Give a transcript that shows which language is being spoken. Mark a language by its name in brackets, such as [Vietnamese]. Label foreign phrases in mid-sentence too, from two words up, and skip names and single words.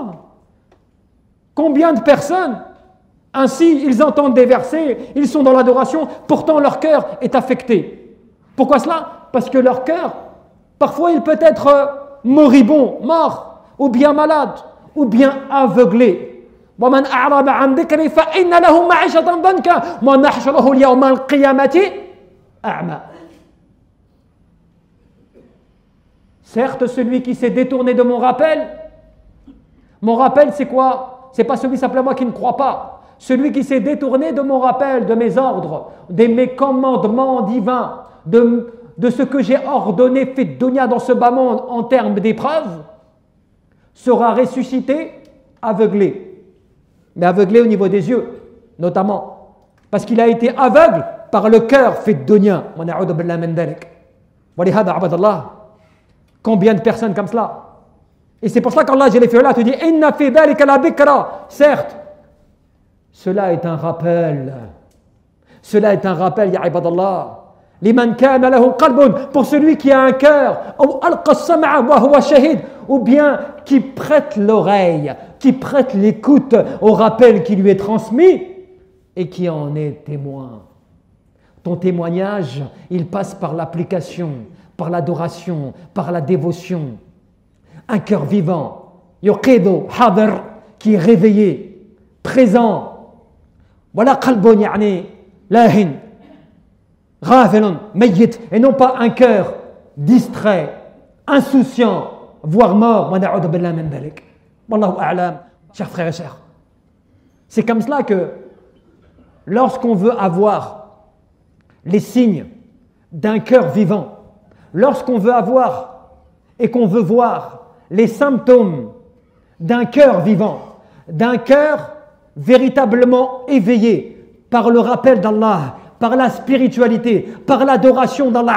[French] Combien de personnes, ainsi, ils entendent des versets, ils sont dans l'adoration, pourtant leur cœur est affecté. Pourquoi cela? Parce que leur cœur, parfois il peut être moribond, mort, ou bien malade, ou bien aveuglé. [Arabic] وَمَنْ أَعْرَضَ عَنْ ذِكْرِي فَإِنَّ لَهُ مَعِيشَةً ضَنْكًا وَنَحْشُرُهُ الْيَوْمَ الْقِيَامَةِ أَعْمَى. [French] Certes, celui qui s'est détourné de mon rappel c'est quoi? C'est pas celui simplement qui ne croit pas. Celui qui s'est détourné de mon rappel, de mes ordres, de mes commandements divins, de ce que j'ai ordonné, fait dunya dans ce bas monde en termes d'épreuves, sera ressuscité aveuglé. Mais aveuglé au niveau des yeux, notamment. Parce qu'il a été aveugle par le cœur fait dunya. Combien de personnes comme cela? Et c'est pour ça qu'Allah te dit [Arabic] إن في ذلك لذكرى. [French] Certes, cela est un rappel. Cela est un rappel, [Arabic] يا عباد الله لمن كان له قلب, [French] pour celui qui a un cœur, ou [Arabic] ألقى السمع وهو شهيد, [French] ou bien qui prête l'oreille, qui prête l'écoute au rappel qui lui est transmis et qui en est témoin. Ton témoignage, il passe par l'application, par l'adoration, par la dévotion. Un cœur vivant, [Arabic] يقظ حاضر, [French] qui est réveillé, présent. [Arabic] Voilà قلب يعني لاه غافل ميت, [French] et non pas un cœur distrait, insouciant, voire mort. [Arabic] ونعوذ بالله من ذلك. والله أعلم. [French] Chers frères et sœurs, c'est comme cela que lorsqu'on veut avoir les signes d'un cœur vivant, lorsqu'on veut avoir et qu'on veut voir les symptômes d'un cœur vivant, d'un cœur véritablement éveillé par le rappel d'Allah, par la spiritualité, par l'adoration d'Allah